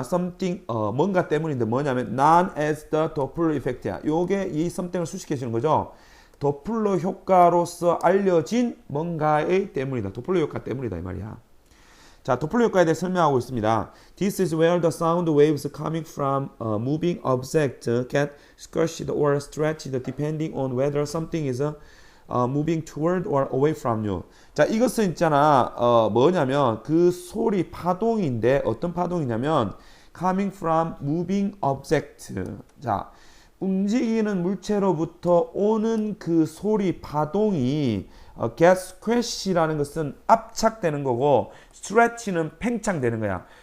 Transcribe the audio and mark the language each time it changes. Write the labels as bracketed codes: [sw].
[en] something [ko] 뭔가 때문인데 뭐냐면 [en] known as the Doppler effect야. [ko] 요게 이 something을 수식해 주는 거죠. 도플러 효과로서 알려진 뭔가의 때문이다. 도플러 효과 때문이다 이 말이야. 자, 도플러 효과에 대해 설명하고 있습니다. [en] This is where the sound waves coming from a moving object get squished or stretched depending on whether something is moving toward or away from you. [ko] 자, 이것은 있잖아. 뭐냐면 그 소리 파동인데 어떤 파동이냐면 [en] coming from moving object. [ko] 자, 움직이는 물체로부터 오는 그 소리 파동이 get squish라는 것은 압착되는 거고 stretch는 팽창되는 거야.